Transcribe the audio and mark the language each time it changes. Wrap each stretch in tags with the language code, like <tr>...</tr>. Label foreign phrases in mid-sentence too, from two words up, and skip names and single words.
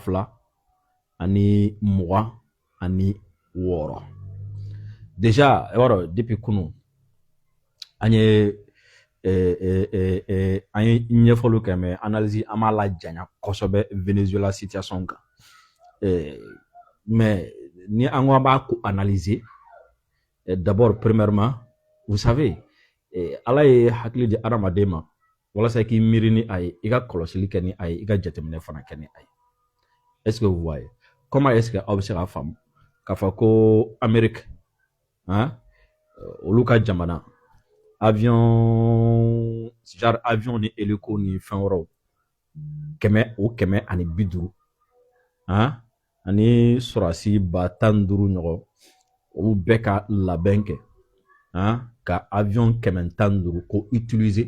<bm>2026 déjà i b'a dɔn depuis kunun an ye ɲɛfɔliw kɛ</bm> <fr>mais analyse</fr> <bm>an m'a lajanya kosɛbɛ Venezuela situation kan mais ni an ko an b'a ko</bm> <fr>analyser d'abord premièrement vous savez</fr> <bm>ala ye hakili di adamaden ma walasa i k'i miiri ni a ye i ka kɔlɔsili kɛ ni a ye i ka jateminɛ fana kɛ ni a ye</bm> <fr>est-ce que vous voyez comment est-ce que</fr> <bm>aw bɛ se k'a faamu k'a fɔ ko Amérique olu ka jamana</bm> <fr>avion genre avion</fr> <bm>ni hélico ni fɛn wɛrɛw 150 ani sɔrɔdasi 15,000 ɲɔgɔn olu bɛɛ ka labɛn kɛ ka avion 15 ko utiliser</bm>